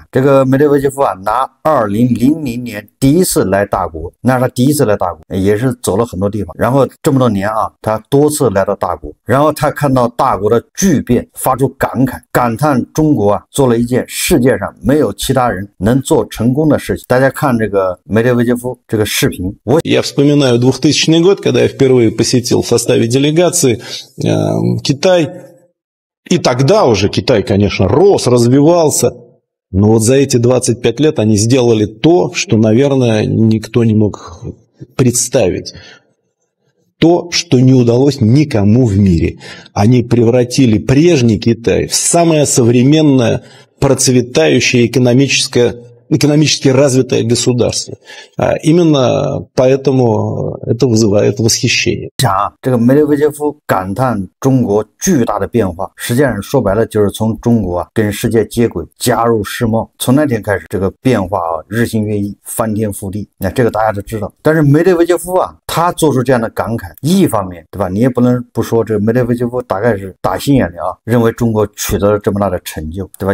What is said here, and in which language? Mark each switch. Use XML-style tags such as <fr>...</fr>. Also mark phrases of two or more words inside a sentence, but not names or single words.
<zh>这个梅德韦杰夫啊，拿2000年第一次来大国，那是他第一次来大国，也是走了很多地方，然后这么多年啊，他多次来到大国，然后他看到大国的巨变，发出感慨，感叹中国啊做了一件世界上没有其他人能做成功的事情。大家看这个梅德韦杰夫这个视频，</zh> <ru>Я вспоминаю 2000 год, когда я впервые посетил в составе делегации Китай. И тогда уже Китай, конечно, рос, развивался. Но вот за эти 25 лет они сделали то, что, наверное, никто не мог представить. То, что не удалось никому в мире. Они превратили прежний Китай в самое современное, процветающее экономически развитое государство. Именно поэтому это вызывает восхищение.</ru> <zh>这个梅德韦杰夫感叹中国巨大的变化，实际上说白了就是从中国啊跟世界接轨，加入世贸。从那天开始，这个变化啊日新月异，翻天覆地。那这个大家都知道。但是梅德韦杰夫啊，他做出这样的感慨，一方面对吧，你也不能不说这个梅德韦杰夫大概是打心眼里啊，认为中国取得了这么大的成就，对吧？</zh>